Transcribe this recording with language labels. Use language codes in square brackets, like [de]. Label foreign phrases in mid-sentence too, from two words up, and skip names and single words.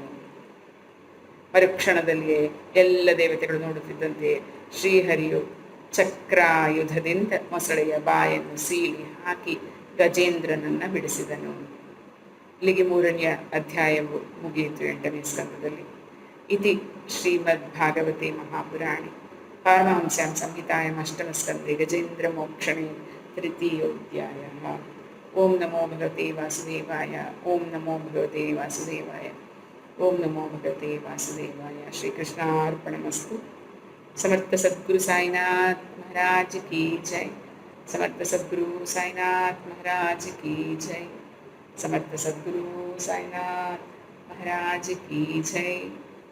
[kn] ಮರುಕ್ಷಣದಲ್ಲಿಯೇ ಎಲ್ಲ ದೇವತೆಗಳು ನೋಡುತ್ತಿದ್ದಂತೆ ಶ್ರೀಹರಿಯು ಚಕ್ರಾಯುಧದಿಂದ ಮೊಸಳೆಯ ಬಾಯನ್ನು ಸೀಳಿ ಹಾಕಿ ಗಜೇಂದ್ರನನ್ನ ಬಿಡಿಸಿದನು. ಇಲ್ಲಿಗೆ 3ನೇ ಅಧ್ಯಾಯವು ಮುಗಿಯಿತು 8ನೇ ಸ್ಕಂದದಲ್ಲಿ. [sa] ಇತಿ ಶ್ರೀಮದ್ಭಾಗವತೆ ಮಹಾಪುರಾಣೆ ಪಾರಮಹಂಸ್ಯಾಂ ಸಂಹಿತಾಯಾಮ್ ಅಷ್ಟಮಸ್ಕಂದೆ ಗಜೇಂದ್ರಮೋಕ್ಷಣೆ ತೃತೀಯೋಧ್ಯಾಯಃ. ಓಂ ನಮೋ ಭಗವತೆ ವಾಸುದೇವಾಯ. ಓಂ ನಮೋ ಭಗವತೆ ವಾಸುದೇವಾಯ. ಓಂ ನಮೋ ಭಗವತೆ ವಾಸುದೇವಾಯ. ಶ್ರೀಕೃಷ್ಣಾರ್ಪಣಮಸ್ತು. [hi] समर्थ सद्गुरु साईनाथ महाराज की जय. समर्थ सद्गुरु साईनाथ महाराज की जय. समर्थ सद्गुरु साईनाथ महाराज की जय.